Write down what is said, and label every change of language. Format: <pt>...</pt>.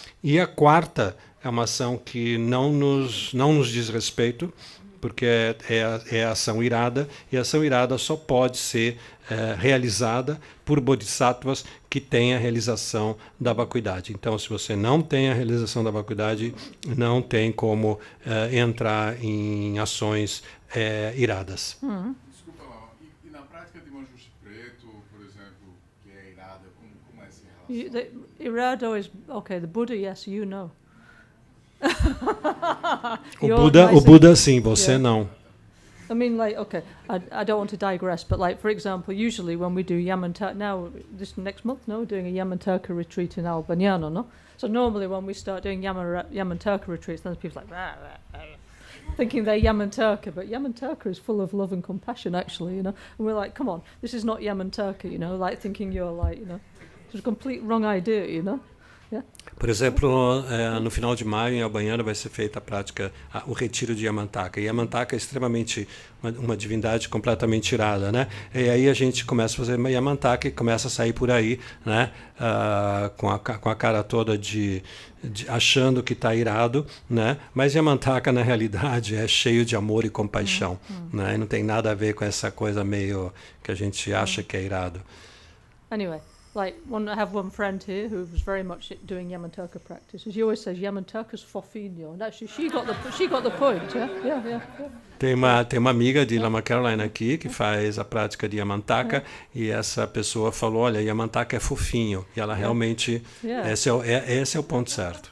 <pt>E a 4ª é uma ação que não nos diz respeito, porque é a ação irada, e a ação irada só pode ser realizada por bodhisattvas que têm a realização da vacuidade. Então, se você não tem a realização da vacuidade, não tem como entrar em ações iradas. Desculpa, Lama, e na prática de Manjuste Preto, por exemplo, que é irada, como é essa relação?</pt> <en>Irado is, okay, the Buddha, yes, you know.</en> <pt>O Buda sim, você não.</pt> <en>I mean, like, okay, I don't want to digress, but like, for example, usually when we do Yamantaka, now, this next month, no, we're doing a Yamantaka retreat in Albaniano, no? So normally when we start doing Yamantaka retreats, then people like, rah, rah, rah, thinking they're Yamantaka, but Yamantaka is full of love and compassion, actually, you know? And we're like, come on, this is not Yamantaka, you know? Like, thinking you're like, you know, it's a complete wrong idea, you know? Yeah.</en> <pt>Por exemplo, no final de maio, em Albaniano, vai ser feita a prática, o retiro de Yamantaka. E Yamantaka é extremamente uma divindade completamente irada, né? E aí a gente começa a fazer Yamantaka e começa a sair por aí, né? Com a cara toda achando que está irado, né? Mas Yamantaka, na realidade, é cheio de amor e compaixão, né? E não tem nada a ver com essa coisa meio que a gente acha que é irado.</pt> <en>Anyway. Like, I have one friend here who was very much doing Yamantaka practice. She always says Yamantaka's fofinho, and actually she got the point. Yeah.</en> <pt>Tem uma amiga de Lama Caroline aqui que faz a prática de Yamantaka, e essa pessoa falou: olha, Yamantaka é fofinho, e ela realmente esse é o ponto certo.</pt>